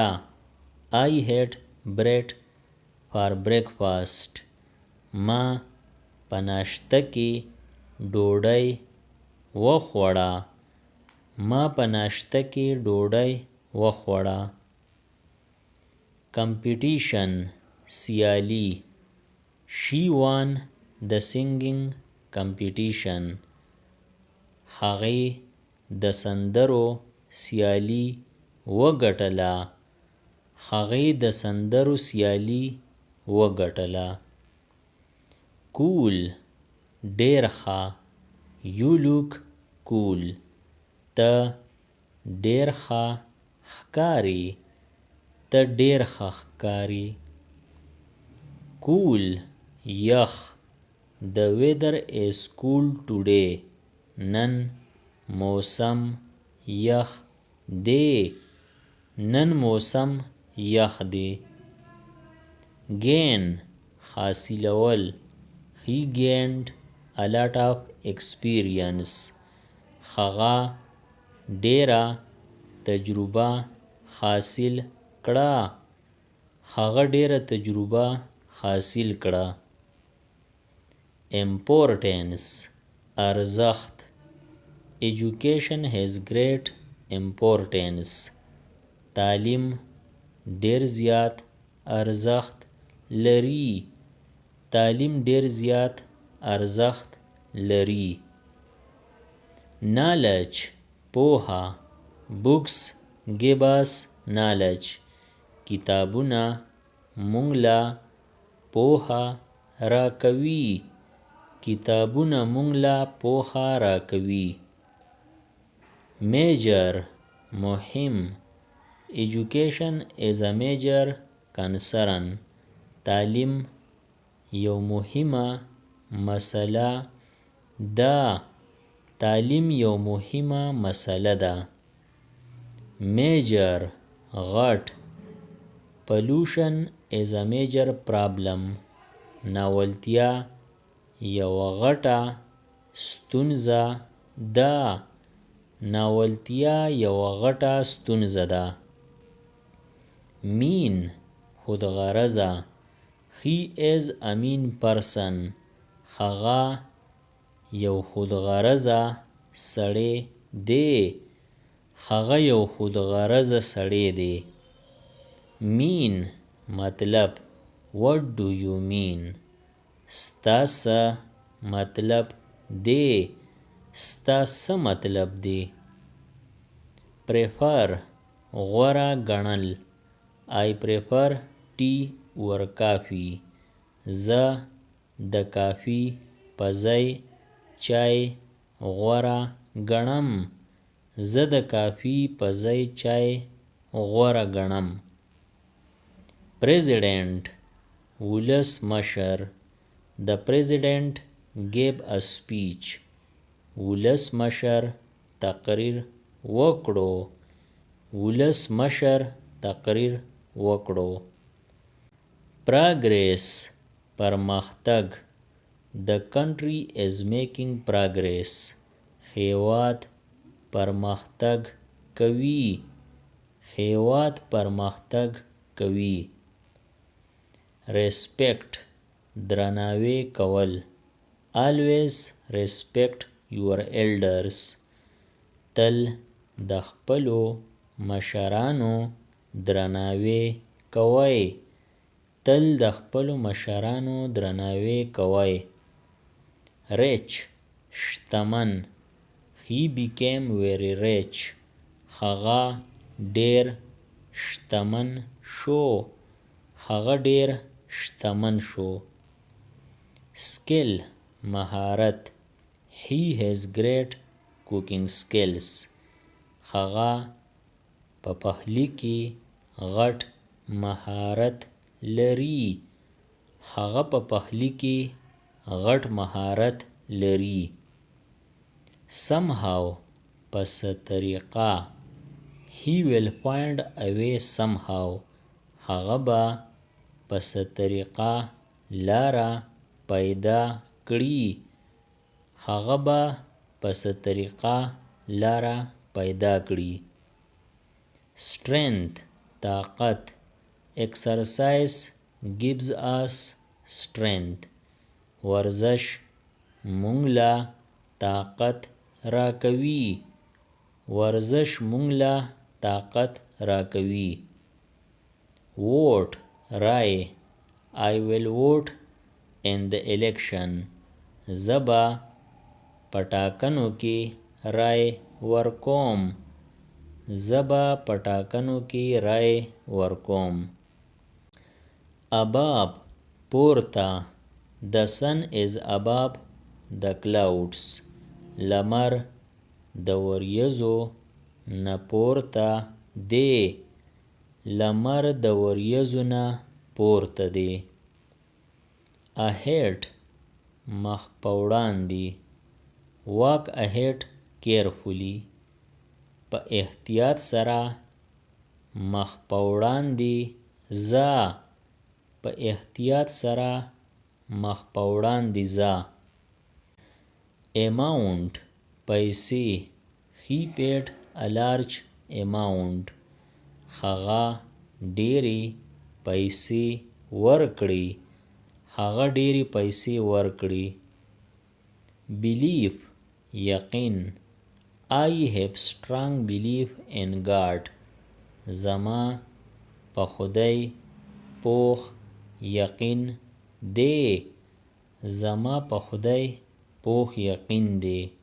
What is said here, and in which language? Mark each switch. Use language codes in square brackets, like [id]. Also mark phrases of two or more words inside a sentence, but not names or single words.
[en] I had bread for breakfast. [ps] ما په ناشته کې ډوډۍ وخوړه. ما په ناشته کې ډوډۍ وخوړه. Competition سیالي. [en] She won the singing competition. [ps] هغې د سندرو سیالي وګټله. هغې د سندرو سیالي وګټله. Cool ډېر ښه. [en] You look cool. [ps] ته ډېر ښه ښکارې. ته ډېر ښه ښکارې. Cool یخ. [en] The weather is cool today. [ps] نن موسم یخ دی. نن موسم یخ دی. Gain حاصلول. [en] He gained a lot of experience. [ps] هغه ډېره تجربه حاصل کړه. هغه ډېره تجربه حاصل کړه. Importance ارزښت. [en] Education has great importance. [ps] تعلیم ډېر زیات ارزښت لري. تعلیم ډېر زیات ارزښت لري. Knowledge پوهه. [en] Books give us knowledge. [ps] کتابونه موږ له پوهه راکوي. کتابونه موږ له پوهه راکوي. Major مهم. [en] Education is a major concern. [ps] تعلیم یو مهمه مسله ده. تعلیم یو مهمه مسله ده. Major غټ. [en] Pollution is a major problem. [ps] ناولتیا یوه غټه ستونزه ده. ناولتیا یوه غټه ستونزه ده. Mean خودغرضه. [en] He is a mean person. [ps] هغه یو خودغرضه سړی دی. هغه یو خودغرضه سړی دی. Mean مطلب. [en] What do you mean? [ps] ستا څه مطلب دی. ستا څه مطلب دی. Prefer غوره ګڼل. [en] I prefer tea or coffee. [ps] زه د کافي په ځای چای غوره ګڼم. زه د کافي په ځای چای غوره ګڼم. President ولسمشر. [en] The president gave a speech. [ps] ولسمشر تقریر وکړو. ولسمشر تقریر وکړو. Progress پرمختګ. [en] The country is making progress. [ps] هیواد پرمختګ کوي. هیواد پرمختګ کوي. Respect درناوی کول. [en] Always respect your elders. [ps] تل د خپلو مشرانو درناوی کوئ. تل د خپلو مشرانو درناوی کوئ. Rich شتمن. [en] He became very rich. [ps] هغه ډیر شتمن شو. هغه ډیر شتمن شو. Skill مهارت. [en] He has great cooking skills. [ps] هغه په پخلی کې غټ مهارت لري. هغه په پخلی کې غټ مهارت لري. Somehow په څه طریقه. [en] He will find a way somehow. [ps] هغه به په څه طریقه لاره پیدا کړي. هغه به په څه طریقه لاره پیدا کړي. Strength طاقت. [en] Exercise gives us strength. [ps] ورزش مونږ له طاقت راکوي. ورزش مونږ له طاقت راکوي. Vote رای. [en] I will vote in the election. [ps] زه به په ټاکنو کې رای ورکوم. زه به په ټاکنو کې رای ورکوم. Above پورته. [en] The sun is above the clouds. [ps] لمر د وریځو نه پورته دی. لمر د وریځو نه پورته دی. Ahead مخ په وړاندې. [en] Walk ahead carefully. [ps] په احتیاط سره مخ په وړاندې ځه. په احتیاط سره مخ په وړاندې ځه. Amount پیسې. [en] He paid a large amount. [ps] هغه ډېرې پیسې ورکړې. هغه ډېرې پیسې ورکړې. Belief یقین. [en] I have strong belief in God. [ps] زما په خدای پوخ یقین دی. زما په خدای پوخ یقین دی.